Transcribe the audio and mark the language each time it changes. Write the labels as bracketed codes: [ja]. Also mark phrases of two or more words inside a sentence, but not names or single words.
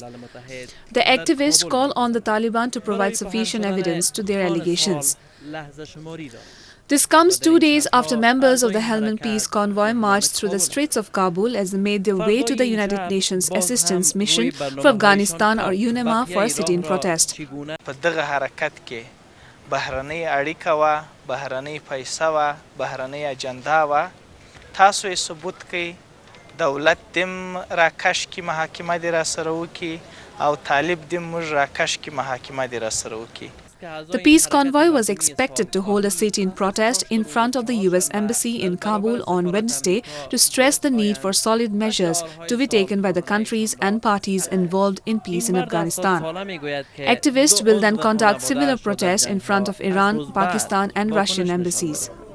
[en] The activists call on the Taliban to provide sufficient evidence to their allegations. This comes 2 days after members of the Helmand Peace Convoy marched through the streets of Kabul as they made their way to the United Nations Assistance Mission for Afghanistan, or UNEMA, for a sit-in protest. [ps] بهرنۍ اړیکه وه، بهرنۍ پیسه وه، بهرنۍ اجندا وه. تاسو یې ثبوت کړئ، دولت دیم راکش کړي، محاکمه دې راسره وکړي، او طالب دیم موږ راکش کړي، محاکمه دې راسره وکړي. [en] The peace convoy was expected to hold a sit-in protest in front of the US Embassy in Kabul on Wednesday to stress the need for solid measures to be taken by the countries and parties involved in peace in Afghanistan. Activists will then conduct similar protests in front of Iran, Pakistan and Russian embassies.